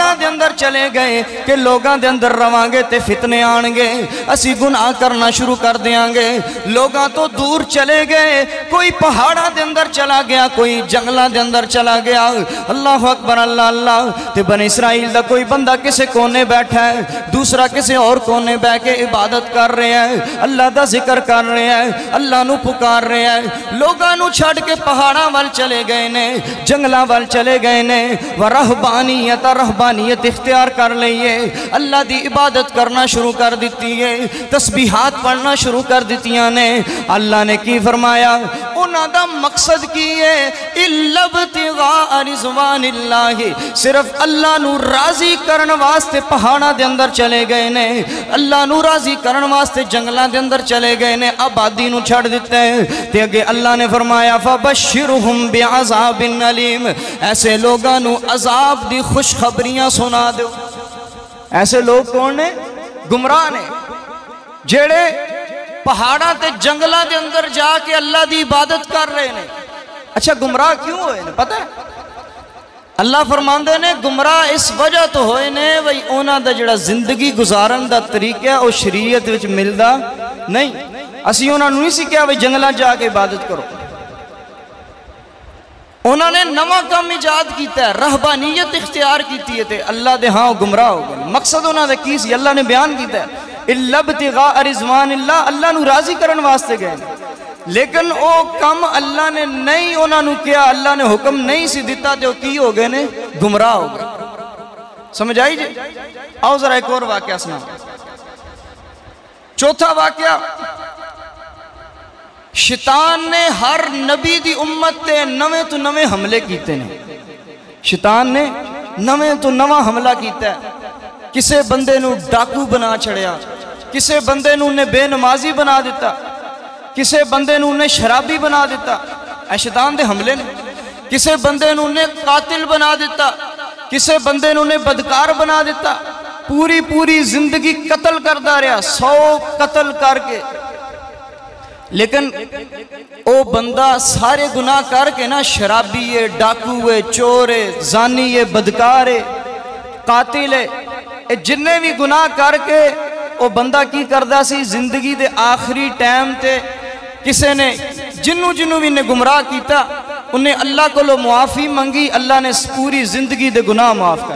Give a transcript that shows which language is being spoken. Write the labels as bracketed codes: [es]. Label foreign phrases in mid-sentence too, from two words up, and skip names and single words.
[pa] دے اندر چلے گئے کہ لوگاں دے اندر رواں گے تے فتنے آن گے، اسی گناہ کرنا شروع کر دیاں گے، لوگاں تو دور چلے گئے، کوئی پہاڑاں دے اندر چلا گیا، کوئی جنگلاں دے اندر چلا گیا، [ar] اللہ اکبر [pa] اللہ اللہ، تے بنی اسرائیل دا کوئی بندہ کسے کونے بیٹھا ہے، دوسرا کسے اور کونے بیٹھ کے عبادت کر رہے ہیں، اللہ دا ذکر کر رہے ہیں، اللہ اللہ نو پکار رہے ہیں، لوگاں نو چھڑ کے پہاڑاں وال چلے گئے نے، جنگلاں وال چلے گئے نے، رہبانیت اختیار کر لئیے، اللہ دی عبادت کرنا شروع کر دیتی ہے، تسبیحات پڑھنا شروع کر دیتیاں نے۔ اللہ نے کی فرمایا، انہاں دا مقصد کی ہے [ar] اِلَّا ابْتِغَاءَ رِضْوَانِ اللَّهِ، [pa] صرف اللہ نو راضی کرن واسطے پہاڑاں دے اندر چلے گئے نے، اللہ نو راضی کرن واسطے جنگلاں دے اندر چلے گئے نے، آبادی نو چھڑ دیتے ہیں۔ تے اگے اللہ نے فرمایا [ar] فَبَشِّرْهُمْ بِعَذَابٍ عَلِيمٍ، [pa] ایسے لوگاں نو عذاب دی خوشخبریاں سنا دو۔ ایسے لوگ کون نے؟ گمراہ نے، جیڑے پہاڑاں تے جنگلاں دے اندر جا کے اللہ دی عبادت کر رہے نے۔ اچھا گمراہ کیوں ہوئے نے پتہ ہے؟ اللہ فرماندے نے گمراہ اس وجہ تو ہوئے نے وہی اونا دا جڑا زندگی گزارن دا طریقہ او شریعت وچ ملدا نہیں، اسی اونا نوی سی کیا وہی جنگلاں جا کے عبادت کرو۔ انہوں نے نواں کام ایجاد کیتا ہے، رہبانیت اختیار کیتی ہے تے اللہ دے ہاں گمراہ ہو گئے۔ مقصد انہوں نے کی سی اللہ نے بیان کیتا ہے [ar] اِلَّا ابْتِغَاءَ رِضْوَانِ اللَّهِ، [pa] اللہ نو راضی کرن واسطے گئے، لیکن او کم اللہ نے نہیں انہوں نے کیا، اللہ نے حکم نہیں سی دیتا تے وہ کی ہو گئے نے؟ گمراہ ہو گئے۔ سمجھ آئی جی؟ آؤ ذرا ایک اور واقعہ سنا۔ چوتھا واقعہ، شیطان نے ہر نبی دی امت تے نویں تو نویں حملے کیتے نے۔ شیطان نے نویں تو نواں حملہ کیتا ہے، کسے بندے نو ڈاکو بنا چھڑیا، کسے بندے نو نے بے نمازی بنا دیتا، کسے بندے نو نے شرابی بنا دیتا، اے شیطان دے حملے نے۔ کسے بندے نو نے قاتل بنا دیتا، کسے بندے نو نے بدکار بنا دیتا، پوری زندگی قتل کردہ رہا، 100 قتل کر کے، لیکن او بندہ سارے گناہ کر کے نا، شرابی ہے، ڈاکو ہے، چور ہے، زانی ہے، بدکار ہے، قاتل ہے، جننے بھی گناہ کر کے او بندہ کی کردہ سی زندگی دے آخری ٹائم تے کسے نے جنوں بھی نے گمراہ کیتا انہیں اللہ کو لو معافی منگی، اللہ نے پوری زندگی دے گناہ معاف کر۔